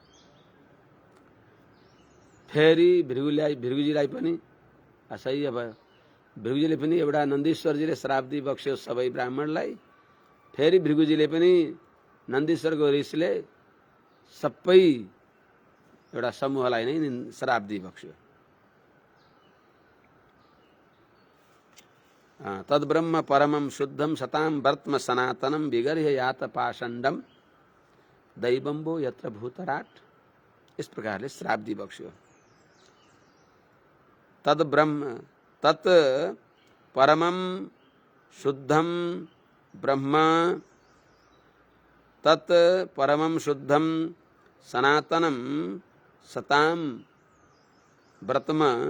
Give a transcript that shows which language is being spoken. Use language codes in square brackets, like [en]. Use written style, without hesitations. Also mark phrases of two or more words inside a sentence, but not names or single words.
[ne] फेरि भृगुजीलाई पनि असह्य भयो। भृगुजीले पनि एउटा नन्दीश्वरजीले श्राप दिइबक्स्यो सबै ब्राह्मणलाई। फेरि भृगुजीले पनि नन्दीश्वरको रिसले सबै एउटा समूहलाई नै श्राप दिइबक्स्यो। [sa] तद्ब्रह्म परमं शुद्धं सतां वर्त्म सनातनं विगर्ह्य यात पाषण्डं दैवम्बो यत्र भूतराट। [ne] इस प्रकारले श्राप दिइबक्स्यो। [sa] तद्ब्रह्म तत् परमं शुद्धं ब्रह्म, तत् परमं शुद्धं सनातनं सतां व्रतम